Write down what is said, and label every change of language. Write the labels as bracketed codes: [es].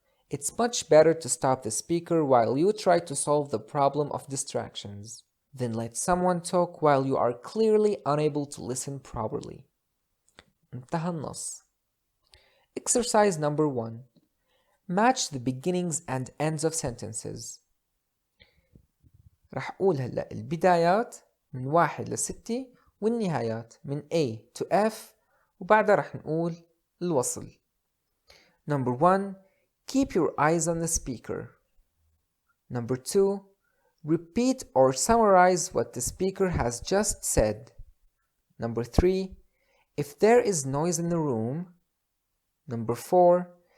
[en] It's much better to stop the speaker while you try to solve the problem of distractions. Then let someone talk while you are clearly unable to listen properly. [ar] انتهى النص. [en] Exercise number 1. Match the beginnings and ends of sentences. [ar] رح أقول هلأ البدايات من 1 ل 6 والنهايات من [en] A to F [ar] وبعدها رح نقول الوصل. [en] Number 1. Keep your eyes on the speaker. Number 2. Repeat or summarize what the speaker has just said. Number 3. If there is noise in the room. Number 4.